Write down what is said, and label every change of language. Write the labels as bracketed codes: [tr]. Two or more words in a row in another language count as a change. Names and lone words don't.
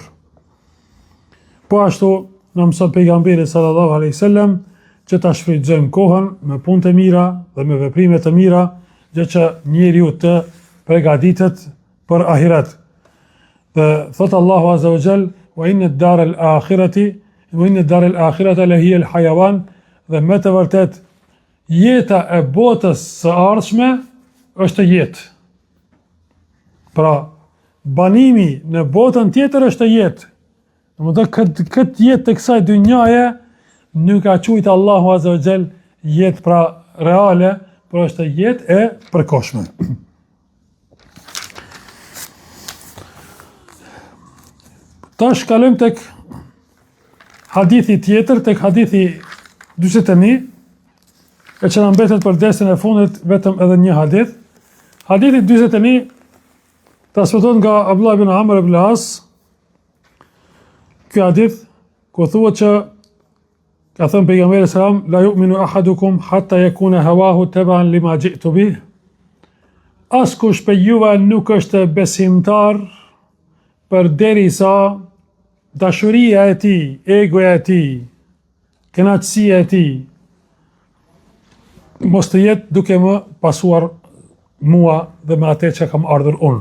[sq] Po ashtu, në mëson pejgamberi [ar] صلى الله عليه وسلم [sq] që ta shfrytëzojmë kohën me punë të mira dhe me veprime të mira, gjë që njeriu të përgatitet për ahiret. Dhe thot Allahu [ar] عز وجل, وإن الدار الآخرة لهي الحيوان, [sq] dhe me të vërtet jeta e botës së ardhshme është jetë. Pra, banimi në botën tjetër është jetë. Domethënë këtë jetë të kësaj dynjaje nuk ka quajtur Allahu [ar] عز وجل [sq] jetë pra reale, por është jetë e përkohshme. Tash kalojmë tek hadithi tjetër, tek hadithi 41, e që na mbetet për dersën e fundit vetëm edhe një hadith. Hadithi 41 transmetohet nga Abdullah ibn Amr ibn al-As. Ky hadith ku thuhet që ka thënë pejgamberi sallam, [ar] لا يؤمن أحدكم حتى يكون هواه تبعا لما جئت به. [sq] Askush për juve nuk është besimtar përderisa dashuria e tij, egoja e tij, kënaqësia e tij mos të jetë duke më pasuar mua dhe me atë që kam ardhur unë.